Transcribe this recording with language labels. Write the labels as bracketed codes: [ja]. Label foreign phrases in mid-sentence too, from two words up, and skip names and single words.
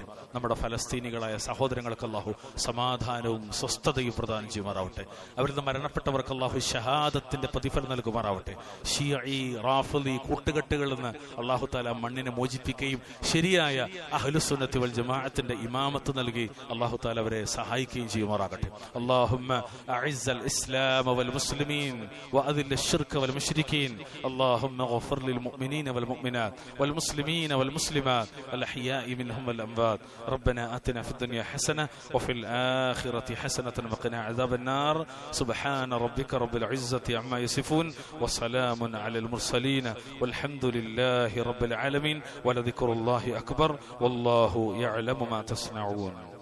[ml] നമ്മുടെ ഫലസ്തീനികളായ സഹോദരങ്ങൾക്ക് അല്ലാഹു സമാധാനവും സ്വസ്ഥതയും പ്രദാനം ചെയ്യുമാറാവട്ടെ. അവരിൽ നിന്ന് മരണപ്പെട്ടവർക്ക് അല്ലാഹു ഷഹാദത്തിന്റെ പ്രതിഫലം നൽകുമാറാവട്ടെ. [ar] شيعي رافضي [ml] കൂട്ടുകെട്ടുകളിൽ നിന്ന് [ar] الله تعالى [ml] മണ്ണിനെ മോചിപ്പിക്കുകയും ശരിയായ അഹ്ലുസുന്നത്തി വൽ ജമാഅത്തിന്റെ ഇമാമത്ത് നൽകി [ar] الله تعالى [ml] അവരെ സഹായിക്കുകയും ചെയ്യുമാറാകട്ടെ. [ar] اللهم أعز الإسلام والمسلمين وأذل الشرك والمشركين اللهم اغفر للمؤمنين والمؤمنات والمسلمين والمسلمات الأحياء منهم والأموات ربنا آتنا في الدنيا حسنة وفي الآخرة حسنة وقنا عذاب النار سبحان ربك رب العزة عما يصفون وسلام على المرسلين والحمد لله رب العالمين ولذكر الله أكبر والله يعلم ما تصنعون.